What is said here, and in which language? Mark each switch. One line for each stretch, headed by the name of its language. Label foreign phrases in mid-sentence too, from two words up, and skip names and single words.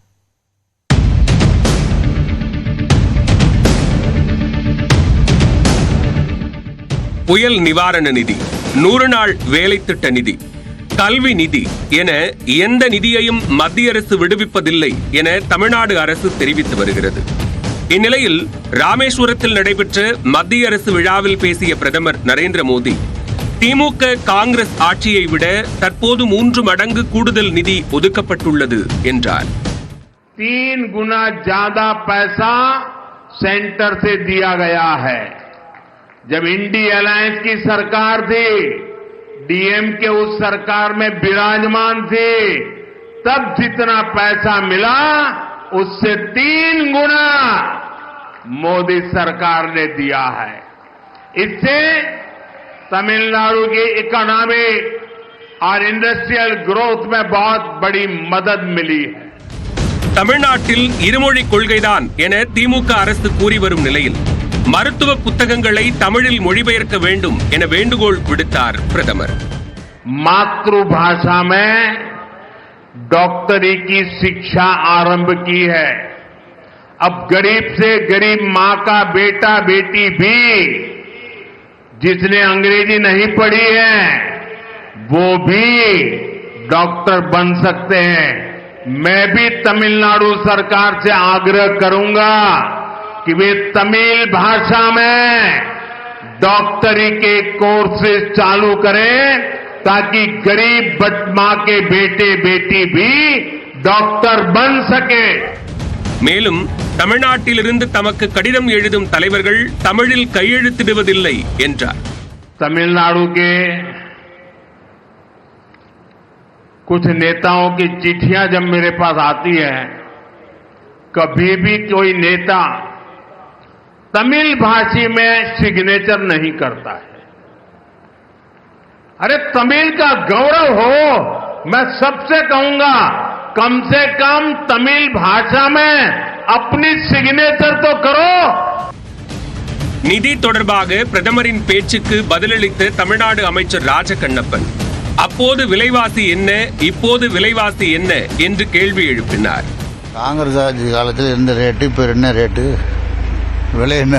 Tamil: புயல் நிவாரண நிதி, 100 நாள் வேலை திட்ட நிதி, கல்வி நிதி என எந்த நிதியையும் மத்திய அரசு விடுவிப்பதில்லை என தமிழ்நாடு அரசு தெரிவித்து வருகிறது. இந்நிலையில் ராமேஸ்வரத்தில் நடைபெற்ற மத்திய அரசு விழாவில் பேசிய பிரதமர் நரேந்திர மோடி, திமுக காங்கிரஸ் ஆட்சியை விட தற்போது 3 மடங்கு கூடுதல் நிதி ஒதுக்கப்பட்டுள்ளது என்றார்.
Hindi: 3 गुना ज्यादा पैसा सेंटर से दिया गया है. जब इंडी अलायंस की सरकार थी, डीएमके उस सरकार में विराजमान थे, तब जितना पैसा मिला उससे 3 गुना मोदी सरकार ने दिया है. इससे तमिलनाडु की इकोनॉमिक और
English: industrial growth
Hindi: में बहुत बड़ी मदद मिली है.
Tamil: தமிழ்நாட்டில் இருமொழி கொள்கைதான் என திமுக அரசு கூறி வரும் நிலையில் மருத்துவ புத்தகங்களை தமிழில் மொழிபெயர்க்க வேண்டும் என வேண்டுகோள் விடுத்தார் பிரதமர்.
Hindi: मातृभाषा में डॉक्टरी की शिक्षा आरंभ की है. अब गरीब से गरीब मां का बेटा बेटी भी जिसने अंग्रेजी नहीं पढ़ी है वो भी डॉक्टर बन सकते हैं. मैं भी तमिलनाडु सरकार से आग्रह करूंगा कि वे तमिल भाषा में डॉक्टरी के कोर्सेज चालू करें ताकि गरीब मां के बेटे बेटी भी डॉक्टर बन सके.
Tamil: மேலும் தமிழ்நாட்டிலிருந்து தமக்கு கடிதம் எழுதும் தலைவர்கள் தமிழில் கையெழுத்திடுவதில்லை என்றார்.
Hindi: तमिलनाडु के कुछ नेताओं की चिट्ठियां जब मेरे पास आती है, कभी भी कोई नेता तमिल भाषी में सिग्नेचर नहीं करता है. अरे तमिल का गौरव हो, मैं सबसे कहूंगा कम से कम तमिल भाषा में अपनी सिग्नेचर तो करो.
Tamil: நிதி தொடர்பாக பிரதமரின் பேச்சுக்கு பதிலளித்த தமிழ்நாடு அமைச்சர் ராஜகண்ணப்பன், அப்போது விலைவாசி என்ன, இப்போது விலைவாசி என்ன என்று கேள்வி எழுப்பினார். காங்கிரஸ் ஆட்சி காலத்தில் இருந்த ரேட்டு இப்ப என்ன ரேட்டு, விலை என்ன?